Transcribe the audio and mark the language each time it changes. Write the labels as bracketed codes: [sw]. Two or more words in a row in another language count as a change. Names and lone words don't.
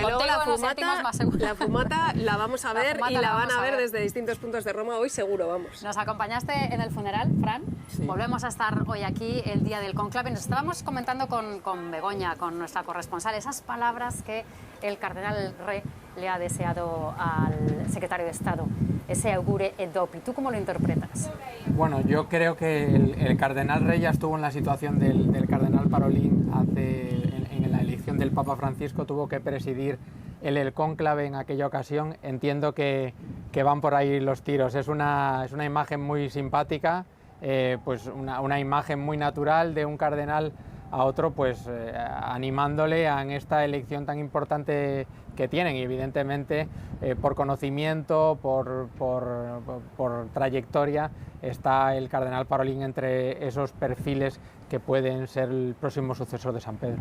[es] desde luego la fumata la vamos a ver y la van a ver desde distintos puntos de Roma hoy seguro, vamos. Nos acompañaste en el funeral, Fran. Sí. Volvemos a estar hoy aquí el día del conclave. Nos estábamos comentando con Begoña, con nuestra corresponsal, esas palabras que el cardenal Re le ha deseado al secretario de Estado, ese augure et dopi. ¿Tú cómo lo interpretas? Bueno, yo creo que el cardenal Re ya estuvo en la situación del cardenal Parolin en la elección del Papa Francisco, tuvo que presidir el cónclave en aquella ocasión. Entiendo que van por ahí los tiros. Es una imagen muy simpática, pues una imagen muy natural de un cardenal a otro, pues animándole en esta elección tan importante que tienen, y evidentemente por conocimiento, por trayectoria, está el cardenal Parolin entre esos perfiles que pueden ser el próximo sucesor de San Pedro.